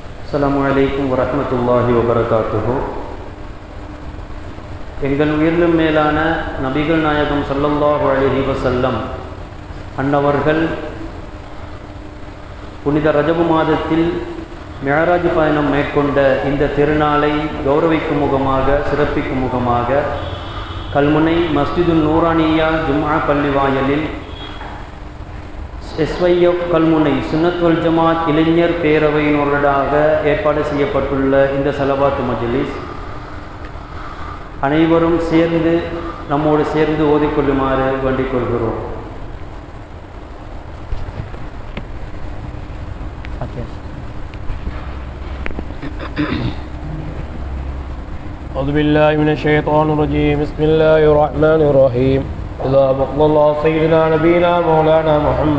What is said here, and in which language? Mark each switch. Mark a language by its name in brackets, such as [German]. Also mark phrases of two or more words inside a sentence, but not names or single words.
[Arabic] السلام عليكم ورحمة الله وبركاته. [Tamil] எங்கள் உயிரிலும் மேலான நபிகள் நாயகம் [Arabic] صلى الله عليه وسلم [Tamil] அன்னவர்கள் புனித ரஜபு மாதத்தில் மிஅராஜ் பயணம் மேற்கொண்ட இந்த திருநாளை கௌரவிக்கும் முகமாக, சிறப்பிக்கும் முகமாக கல்முனை மஸ்ஜிதுன் நூரானியா ஜும்ஆ பள்ளி வாயலில் எஸ்வைஎஃப் கல்முனை [Arabic] سنة والجماعة [Tamil] இளைஞர் பேரவையினராக ஏற்பாடு செய்யப்பட்டுள்ள இந்த ஸலவாத் மஜ்லிஸ் அனைவரும் சேர்ந்து நம்மோடு சேர்ந்து ஓதிக்கொள்ளுமாறு வேண்டிக் கொள்கிறோம். [Arabic] أعوذ بالله من الشيطان الرجيم. بسم الله الرحمن الرحيم. إذا بقى الله سيدنا نبينا مولانا محمد